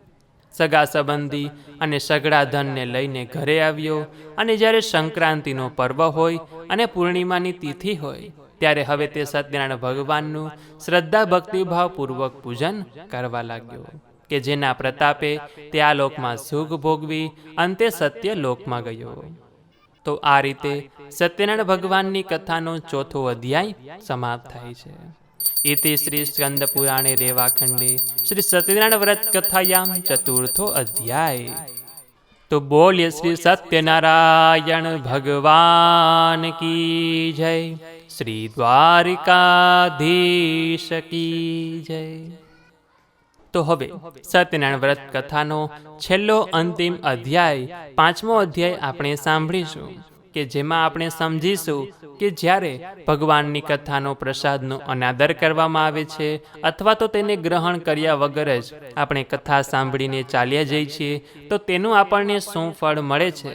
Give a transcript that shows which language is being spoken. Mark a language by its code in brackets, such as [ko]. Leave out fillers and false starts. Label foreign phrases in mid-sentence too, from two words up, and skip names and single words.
[gu] સગા સંબંધી અને સઘળા ધનને લઈને ઘરે આવ્યો અને જ્યારે સંક્રાંતિનો પર્વ હોય અને પૂર્ણિમાની તિથિ હોય ત્યારે હવે તે સત્યનારાયણ ભગવાનનું શ્રદ્ધા ભક્તિભાવપૂર્વક પૂજન કરવા લાગ્યો કે જેના પ્રતાપે તે આ લોકમાં સુખ ભોગવી અંતે સત્ય લોકમાં ગયો. તો આ રીતે સત્યનારાયણ ભગવાનની કથાનો ચોથો અધ્યાય સમાપ્ત થાય છે. [sa] इति श्री स्कंद पुराणे रेवाखंडे श्री सत्यनारायण व्रत कथायाम चतुर्थो अध्याय. [hi] तो बोलिए श्री सत्यनारायण भगवान की जय, श्री द्वारिकाधीश की जय. [gu] તો હવે સત્યનારાયણ વ્રત કથાનો છેલ્લો અંતિમ અધ્યાય, પાંચમો અધ્યાય આપણે સાંભળીશું કે જેમાં આપણે સમજીશું કે જ્યારે ભગવાનની કથાનો પ્રસાદનો અનાદર કરવામાં આવે છે અથવા તો તેને ગ્રહણ કર્યા વગર જ આપણે કથા સાંભળીને ચાલ્યા જઈએ છીએ તો તેનું આપણને શું ફળ મળે છે.